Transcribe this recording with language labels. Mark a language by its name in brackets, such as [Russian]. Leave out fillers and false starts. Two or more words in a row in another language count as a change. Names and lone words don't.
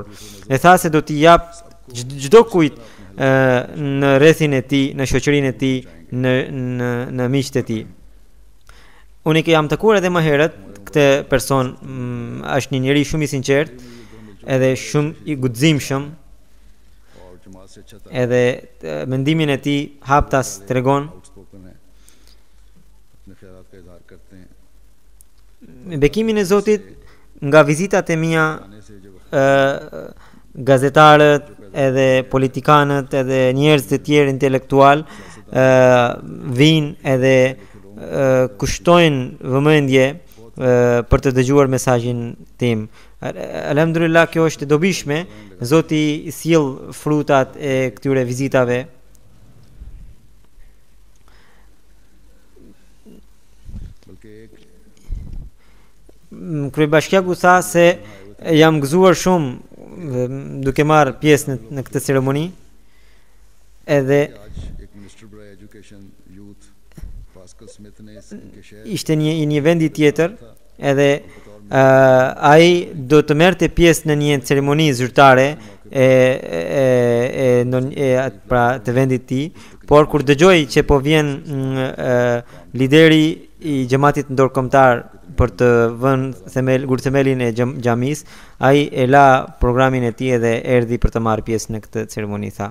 [Albanian] E tha se do t'i jap çdo kujt në rrethin e tij, në shoqërinë e tij, në miqtë e tij. Unë që jam takuar edhe më herët këtë person, është një njeri shumë i sinqert, edhe shumë i guximshëm, [Urdu] اور جماعت سے اچھا تھا [Albanian] edhe mendimin e tij haptas tregon. [Urdu] آؤٹ سپوکن ہے اپنے خیالات کا اظہار کرتے ہیں [Albanian] Me bekimin e Zotit, nga vizitat e mia, [Urdu] آنے سے جب [Albanian] gazetarët, edhe politikanët, edhe njerëz të tjerë intelektual vinë edhe kushtojnë vëmendje për të dëgjuar mesazhin tim. Alhamdulillah, kjo është e dobishme. Zoti sjell frutat e këtyre vizitave. [Urdu] بلکہ ایک [Albanian] Kryebashkiaku tha se jam gëzuar shumë duke marrë pjesë në këtë ceremoni. Edhe [Urdu] آج ایک منسٹر بڑا [English] education youth [Urdu] پاسکل سمتھ نے ان کے شہر [Albanian] ishte një vend I tjetër, edhe ai do të merrte pjesë në një ceremoni zyrtare pra të vendit të tij, por kur dëgjoi që po vjen lideri I xhamatit ndërkombëtar për të vënë themelin e xhamis, ai e la programin e tij dhe erdhi për të marrë pjesë në këtë ceremoni, tha.